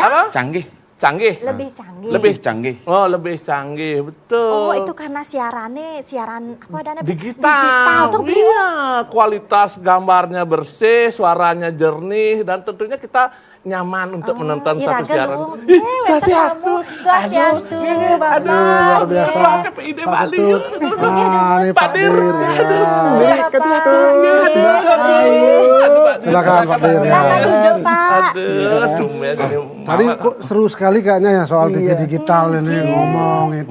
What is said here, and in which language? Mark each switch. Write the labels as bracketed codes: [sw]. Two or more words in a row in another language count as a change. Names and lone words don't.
[id] Apa? Canggih. Canggih. Lebih canggih. Lebih canggih. Oh, lebih canggih, betul. Oh, itu karena siaran apa dana digital tuh beli. iya, kualitas gambarnya bersih, suaranya jernih, dan tentunya kita nyaman untuk menonton satu siaran. Swastiastu, Swastiastu, Bapak. Aduh, luar biasa. PID Bali. Ini Pak Dir. Silakan Pak Dir. Silakan duduk, Pak. Aduh, tumben ini. Tadi kok seru sekali kayaknya ya soal TV digital ini ngomong itu.